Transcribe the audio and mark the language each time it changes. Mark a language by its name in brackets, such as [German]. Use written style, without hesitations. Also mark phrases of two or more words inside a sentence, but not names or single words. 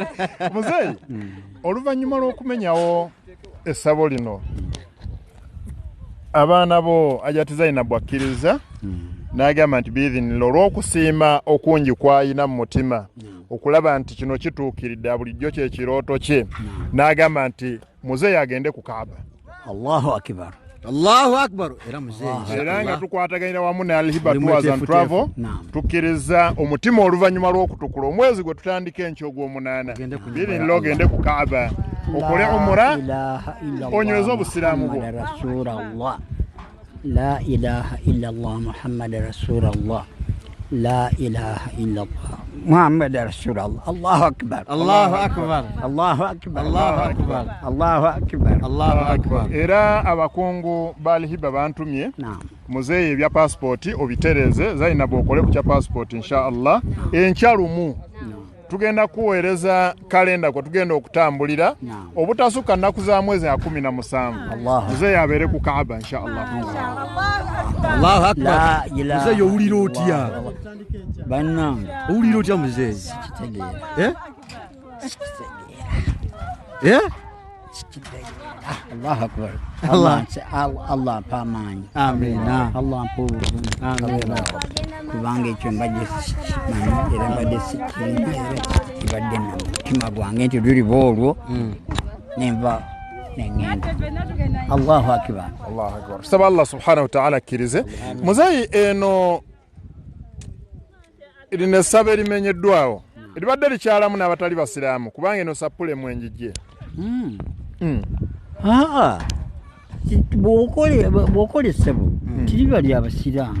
[Ganda] Muzeeyi, oluvannyuma lw'okumenyawo essabo lino abaana bo Hajati Zainabu akkiriza n'agamba nti biidhinillah olw'okusiima okungi kw'alina mu mutima okulaba nti kino kituukiridde bulijjo kye kirooto kye n'agamba nti muzeeyi agende ku Kaaba. [Arabic] الله أكبر. الله أكبر. [Ganda] Era muzeeyi era nga tukwataganira wamu ne Al-Hiba Tours and Travel tukkiriza omutima oluvannyuma lw'okutukula omwezi gwe tutandika enkyo gw'omunaana biidhinillah ogende ku Kaaba okole umura onyweze obusiraamu bwo. [Arabic] لا إله إلا الله محمد رسول الله. لا إله إلا الله محمد رسول الله. الله أكبر. الله أكبر. الله أكبر. الله أكبر. الله أكبر. الله أكبر. [Ganda] Era abakungu b'Al-Hiba bantumye muzeeyi ebya passport obitereze Zainabu okole ku kya passport inshallah enkyalumu tugenda kuweereza kalenda kwa tugenda okutambulira obutasuka nnaku za mwezi 17 muzeeyi abeere ku Kaaba inshallah. [Arabic] الله أكبر. [Ganda] Muzeeyi owulira otya? Bannange owulira otya muzeeyi? [Arabic] الله أكبر. [Ganda] Allah mpa amaanyi. Amina. Allah mpa obuvune kubanga ekyo mbadde sikimanyi era mbadde sikirina era kibadde mu mutima gwange nti luliba olwo nenva nengenda. [Arabic] الله أكبر. الله أكبر. [Ganda] Tusaba Allah [Arabic] سبحانه وتعالى [Ganda] akkirize. Muzeeyi eno erina essabo erimenyeddwawo eribadde likyalamu n'abatali basiraamu kubanga eno sappule mwenjijje. Bw'okola essabo tiriba lya basiraamu